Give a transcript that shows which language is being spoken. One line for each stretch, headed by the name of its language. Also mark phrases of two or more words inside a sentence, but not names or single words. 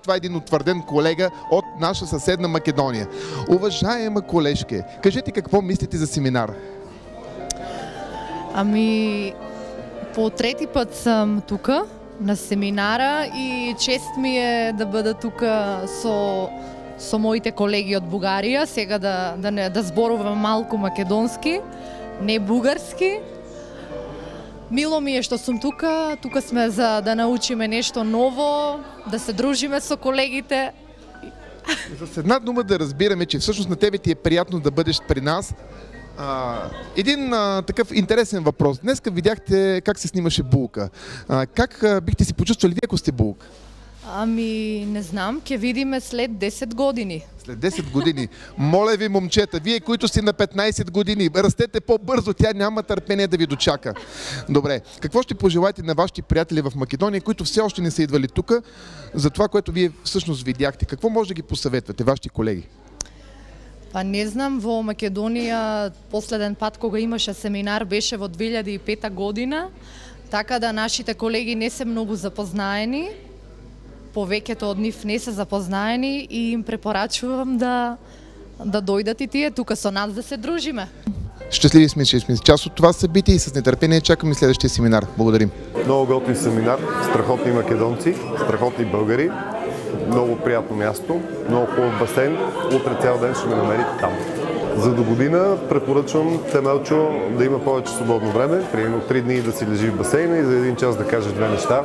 Bulgarian: Това е един утвърден колега от наша съседна Македония. Уважаема колежке, кажете какво мислите за семинар? По трети път съм тук на семинара и чест ми е да бъда тук
Macedonian: со моите колеги
Bulgarian: от Бугарија.
Macedonian: Сега да зборувам малку македонски, не бугарски. Мило ми е што сум тука. Тука сме за да научиме нешто ново, да се дружиме со колегите.
Bulgarian: С една дума да разбираме, че всъщност на тебе ти е приятно да бъдеш при нас. Един такъв интересен въпрос. Днеска видяхте как се снимаше булка. Как бихте си почувствали вие, ако сте булка?
Macedonian: Не знам, ќе видиме след 10 години.
Bulgarian: След 10 години. Моля ви, момчета, вие, които сте на 15 години, растете по-бързо, тя няма търпение да ви дочака. Добре, какво ще пожелаете на вашите приятели в Македония, които все още не са идвали тук, за това, което вие всъщност видяхте? Какво може да ги посъветвате, вашите колеги?
Macedonian: Не знам, во Македонија последен пат кога имаше семинар беше во 2005 година, така да нашите колеги не се многу запознаени. Повеќето од нив не се запознаени и им препорачувам да дојдат и тие тука со нас да се дружиме.
Bulgarian: Щастливи сме, че сме част от това събитие и с нетърпение чакаме следващия семинар. Благодарим. Много готин семинар, страхотни македонци, страхотни българи, много приятно място, много хубав басейн. Утре цял ден ще ме намерите там. За до година препоръчвам Темелчо да има повече свободно време, примерно 3 дни да си лежи в басейна и за 1 час да каже 2 неща.